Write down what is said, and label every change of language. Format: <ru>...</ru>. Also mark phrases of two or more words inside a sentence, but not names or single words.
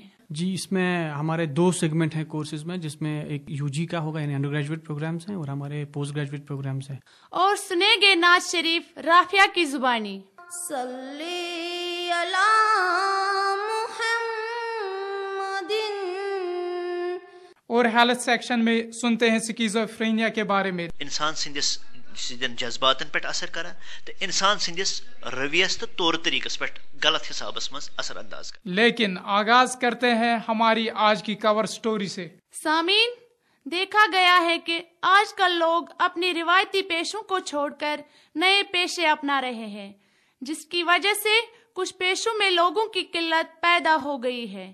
<hi>जी, इसमें हमारे 2 सेगमेंट हैं कोर्सेज में, जिसमें एक यूजी का होगा यानी</hi> <en>under graduate programs</en> <hi>हैं और हमारे</hi> <en>post graduate programs</en> <hi>हैं। और सुनेंगे नाज शरीफ राफिया की जुबानी।</hi> <ar>صلِّ على</ar> <hi>और</hi> <en>health section</en> <hi>में सुनते हैं स्किज़ोफ्रेनिया के बारे में।</hi> <ks>इंसान सिंदिस जज्बातन पे असर करा तो इंसान सिंदिस रवियस तो तौर तरीकस पे गलत हिसाबस मज असर अंदाज कर।</ks> <hi>लेकिन आगाज करते हैं हमारी आज की</hi> <en>cover story</en> <hi>से। सामीन, देखा गया है कि आजकल लोग अपनी रिवायती पेशों को छोड़कर नए पेशे अपना रहे हैं, जिसकी वजह से कुछ पेशों में लोगों की किल्लत पैदा हो गई है।</hi>